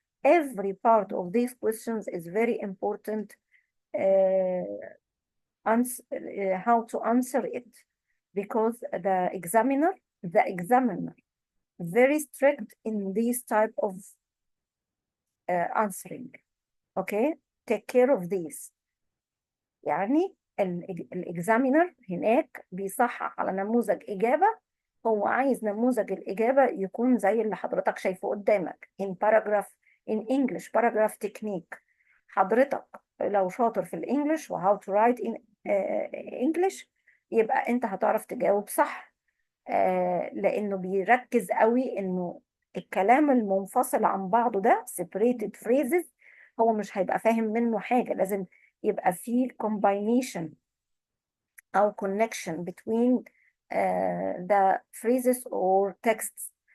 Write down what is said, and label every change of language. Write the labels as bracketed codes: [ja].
[en] Every part of these questions is very important, how to answer it, because the examiner very strict in these type of answering. Okay, take care of these. [ar] يعني الاكزامينر هناك بيصحح على نموذج إجابة، هو عايز نموذج الإجابة يكون زي اللي حضرتك شايفه قدامك [en] in paragraph in English paragraph technique. [ar] حضرتك لو شاطر في الإنجليش و [en] how to write in English [ar] يبقى أنت هتعرف تجاوب صح، لأنه بيركز قوي إنه الكلام المنفصل عن بعضه ده [en] separated phrases [ar] هو مش هيبقى فاهم منه حاجة. لازم يبقى فيه [en] combination أو connection between the phrases or texts.